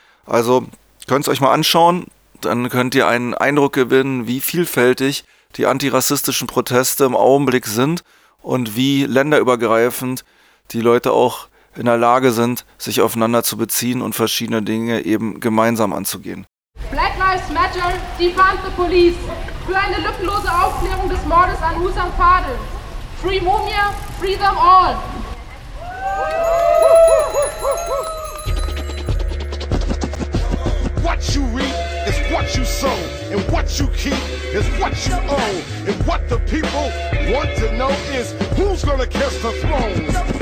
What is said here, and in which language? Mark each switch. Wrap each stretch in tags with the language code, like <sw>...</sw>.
<de>Also könnt ihr euch mal anschauen, dann könnt ihr einen Eindruck gewinnen, wie vielfältig die antirassistischen Proteste im Augenblick sind und wie länderübergreifend die Leute auch in der Lage sind, sich aufeinander zu beziehen und verschiedene Dinge eben gemeinsam anzugehen.</de> <en>Black Lives Matter, defund the police.</en> <de>Für eine lückenlose Aufklärung des Mordes an Hussam Fadl.</de> <en>Free Mumia, free them all. What you reap is what you sow, and what you keep is what you owe. And what the people want to know is who's gonna kiss the thrones.</en>